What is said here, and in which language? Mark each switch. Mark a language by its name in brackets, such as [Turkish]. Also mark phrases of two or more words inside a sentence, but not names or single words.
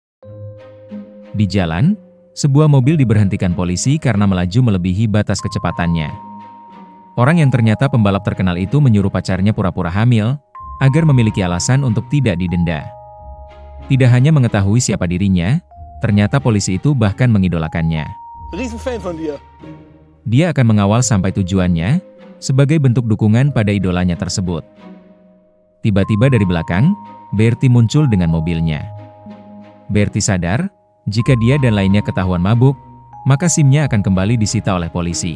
[Indonesian] Di jalan, sebuah mobil diberhentikan polisi karena melaju melebihi batas kecepatannya. Orang yang ternyata pembalap terkenal itu menyuruh pacarnya pura-pura hamil, agar memiliki alasan untuk tidak didenda. Tidak hanya mengetahui siapa dirinya, ternyata polisi itu bahkan mengidolakannya. [German] Riesenfan von dir. [Indonesian] Dia akan mengawal sampai tujuannya, sebagai bentuk dukungan pada idolanya tersebut. Tiba-tiba dari belakang, Bertie muncul dengan mobilnya. Bertie sadar, Jika dia dan lainnya ketahuan mabuk, maka SIM-nya akan kembali disita oleh polisi.